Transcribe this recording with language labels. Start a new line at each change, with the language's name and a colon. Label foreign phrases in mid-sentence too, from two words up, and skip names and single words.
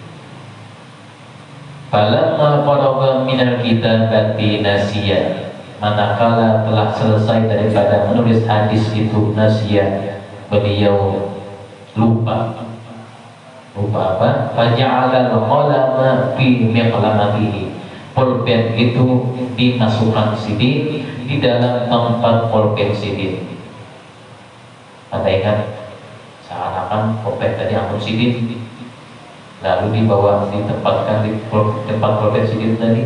Arabic: فلما قرب من الكتابة نسي,
Indonesian: manakala telah selesai daripada menulis hadis itu, nasiya, beliau lupa. Lupa apa?
Arabic: فجعل القلم في مقلمته,
Banjar: pulpen itu dimasukkan sidin di dalam tempat pulpen sidin. Anda ingat, seakan-akan pulpen tadi angkut sidin, lalu dibawa, ditempatkan di tempat pulpen sidin tadi.